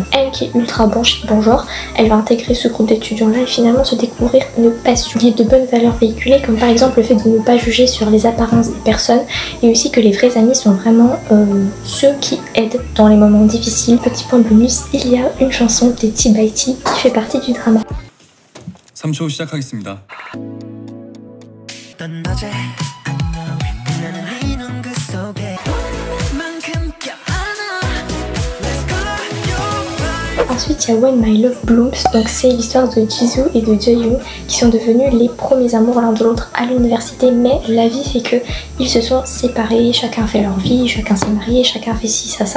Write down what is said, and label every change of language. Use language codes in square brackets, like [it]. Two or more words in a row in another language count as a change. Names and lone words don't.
[fr] Elle qui est ultra bon genre, elle va intégrer ce groupe d'étudiants là et finalement se découvrir une passion. Il y a de bonnes valeurs véhiculées, comme par exemple le fait de ne pas juger sur les apparences des personnes, et aussi que les vrais amis sont vraiment ceux qui aident dans les moments difficiles. Petit point bonus, il y a une chanson des T by T qui fait partie du drama. [ko] 3초 시작하겠습니다. [fr] Ensuite il y a When My Love Blooms, donc c'est l'histoire de Jisoo et de Jaeyoung qui sont devenus les premiers amours l'un de l'autre à l'université, mais la vie fait que ils se sont séparés, chacun fait leur vie, chacun s'est marié, chacun fait ci, ça.